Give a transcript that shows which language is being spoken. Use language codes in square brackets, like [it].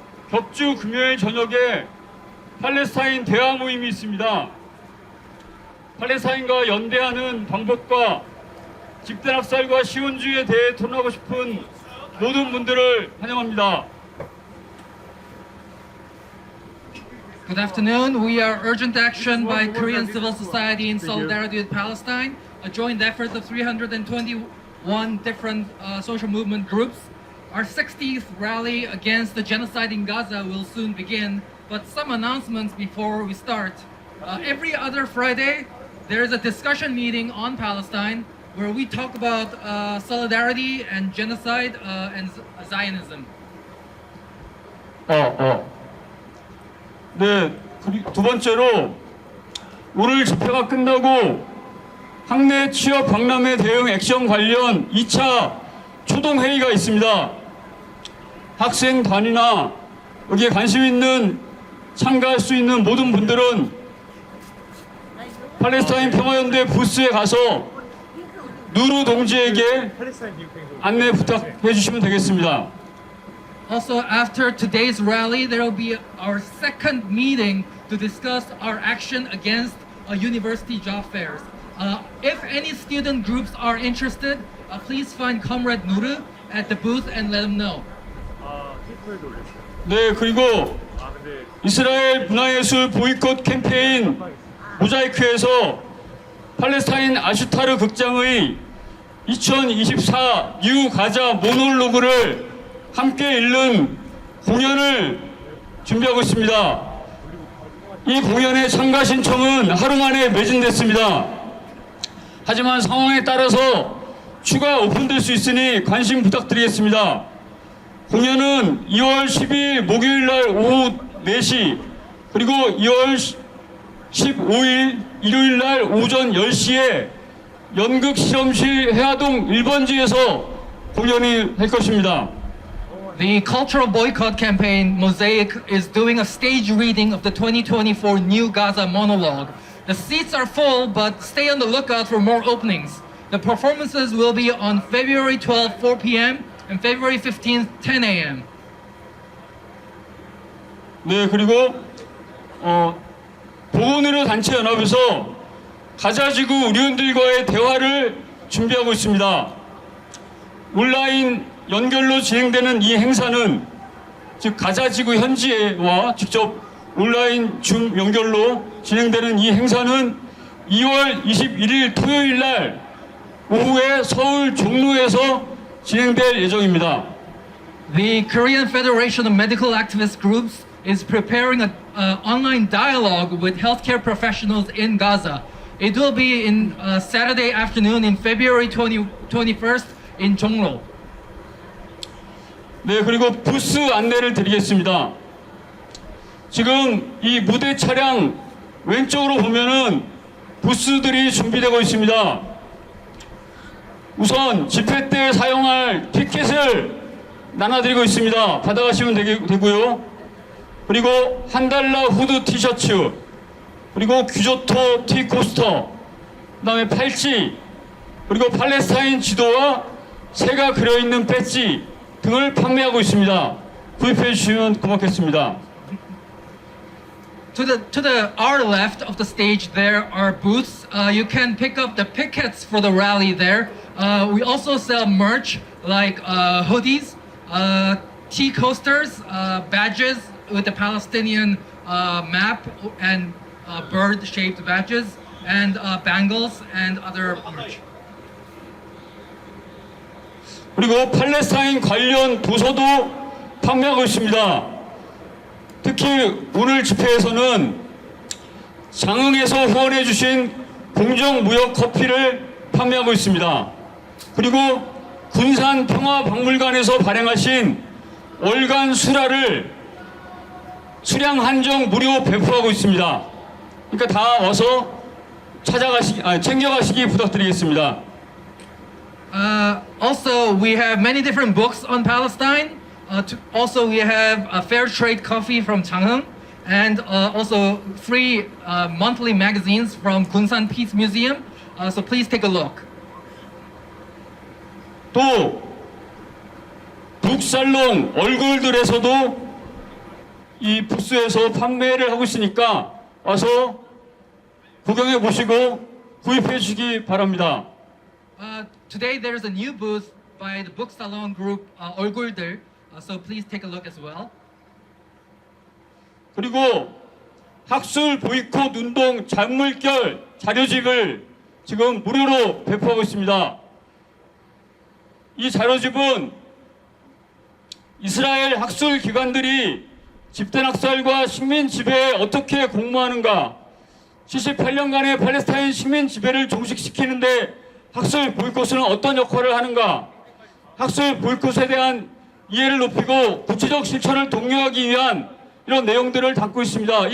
[ko] 격주 금요일 저녁에 팔레스타인 대화 모임이 있습니다. 팔레스타인과 연대하는 방법과 집단학살과 시온주의에 대해 토론하고 싶은 모든 분들을 환영합니다. [en] Good afternoon. We are Urgent Action by Korean Civil Society in solidarity with Palestine, a joint effort of 321 different social movement groups. Our 60th rally against the genocide in Gaza will soon begin, but some announcements before we start. Every other Friday, there is a discussion meeting on Palestine where we talk about solidarity and genocide and Zionism. [ko] 네, 두 번째로 오늘 집회가 끝나고 학내 취업 박람회 대응 액션 관련 2차 초동회의가 있습니다. 학생단이나 여기에 관심 있는 참가할 수 있는 모든 분들은 팔레스타인 평화연대 부스에 가서 누루 동지에게 안내 부탁해 주시면 되겠습니다. [en] Also, after today's rally, there will be our second meeting to discuss our action against university job fairs. If any student groups are interested, please find Comrade Nuru at the booth and let them know. [ko] 네, 그리고 이스라엘 문화예술 보이콧 캠페인 모자이크에서 팔레스타인 아슈타르 극장의 2024 뉴 가자 모놀로그를 함께 읽는 공연을 준비하고 있습니다. 이 공연의 참가 신청은 하루 만에 매진됐습니다. 하지만 상황에 따라서 추가 오픈될 수 있으니 관심 부탁드리겠습니다. 공연은 2월 12일 목요일 날 오후 4시 그리고 2월 15일 일요일 날 오전 10시에 연극 실험실 해화동 1번지에서 공연을 할 것입니다. [en] The cultural boycott campaign Mosaic is doing a stage reading of the 2024 New Gaza monologue. The seats are full, but stay on the lookout for more openings. The performances will be on February 12th, 4 p.m. and February 15th, 10 a.m. [ko] 네, 그리고 보건의료 단체 연합에서 가자지구 의료인들과의 대화를 준비하고 있습니다. 온라인 연결로 진행되는 이 행사는 즉 가자지구 현지와 직접 온라인 줌 연결로 진행되는 이 행사는 2월 21일 토요일 날 오후에 서울 종로에서 진행될 예정입니다. [en] The Korean Federation of Medical Activist Groups is preparing an online dialogue with healthcare professionals in Gaza. It will be in Saturday afternoon in February 21st in Jongno. [ko] 네, 그리고 부스 안내를 드리겠습니다. 지금 이 무대 차량 왼쪽으로 보면은 부스들이 준비되고 있습니다. 우선 집회 때 사용할 티켓을 나눠드리고 있습니다. 받아가시면 되고요. 그리고 $1 후드 티셔츠, 그리고 귀조토 티 코스터, 그 다음에 팔찌, 그리고 팔레스타인 지도와 새가 그려있는 배지 등을 판매하고 있습니다. 구입해 주시면 고맙겠습니다. [en] To the our left of the stage there are booths. You can pick up the pickets for the rally there. We also sell merch like hoodies, tea coasters, badges with the Palestinian map and bird-shaped badges, and bangles and other merch. [ko] 그리고 팔레스타인 관련 도서도 판매하고 있습니다. 특히 오늘 집회에서는 장흥에서 후원해 주신 공정무역 커피를 판매하고 있습니다. 그리고 군산평화박물관에서 발행하신 월간 수라를 수량 한정 무료 배포하고 있습니다. 그러니까 다 와서 챙겨가시기 부탁드리겠습니다. [en] Also, we have many different books on Palestine. Also, we have a fair trade coffee from Changheung, and also free monthly magazines from Gunsan Peace Museum. So please take a look. [ko] 또 북살롱 얼굴들에서도 이 부스에서 판매를 하고 있으니까 와서 구경해 보시고 구입해 주시기 바랍니다. [en] Today there is a new booth by the Book Salon Group, 얼굴들. So please take a look as well. [ko] 그리고 학술 보이콧 운동 잔물결 자료집을 지금 무료로 배포하고 있습니다. 이 자료집은 이스라엘 학술 기관들이 집단 학살과 식민 지배에 어떻게 공모하는가, 78년간의 팔레스타인 식민 지배를 종식시키는데 학술 보이콧은 어떤 역할을 하는가, 학술 보이콧에 대한 이해를 높이고 구체적 실천을 독려하기 위한 이런 내용들을 담고 있습니다.